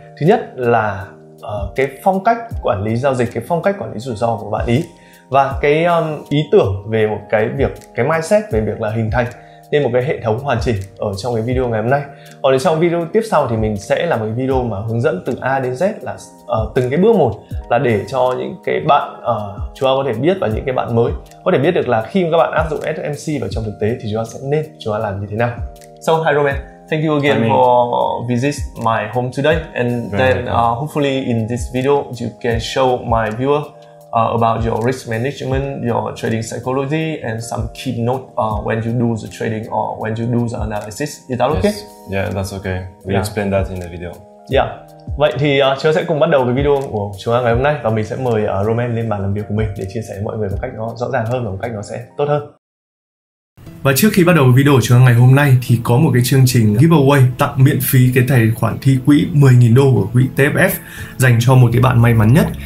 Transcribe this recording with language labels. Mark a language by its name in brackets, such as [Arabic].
[Vietnamese] Thứ nhất là cái phong cách quản lý giao dịch, cái phong cách quản lý rủi ro của bạn ý, và cái ý tưởng về một cái việc, cái mindset về việc là hình thành nên một cái hệ thống hoàn chỉnh ở trong cái video ngày hôm nay. Còn trong video tiếp sau thì mình sẽ làm một cái video mà hướng dẫn từ A đến Z, là từng cái bước một, là để cho những cái bạn chúng ta có thể biết, và những cái bạn mới có thể biết được là khi mà các bạn áp dụng SMC vào trong thực tế thì chúng ta làm như thế nào. [English] So hi Roman, thank you again for visit my home today, and then hopefully in this video you can show my viewer about your risk management, your trading psychology, and some key note when you do the trading or when you do the analysis. Is that okay? Yes. Yeah, that's okay. We explained that in the video. Yeah. [Vietnamese] Vậy thì chúng ta sẽ cùng bắt đầu cái video của chúng ta ngày hôm nay, và mình sẽ mời Roman lên bàn làm việc của mình để chia sẻ với mọi người một cách nó rõ ràng hơn và một cách nó sẽ tốt hơn. Và trước khi bắt đầu video của chúng ta ngày hôm nay thì có một cái chương trình giveaway tặng miễn phí cái tài khoản thi quỹ 10.000 đô của quỹ TFF dành cho một cái bạn may mắn nhất.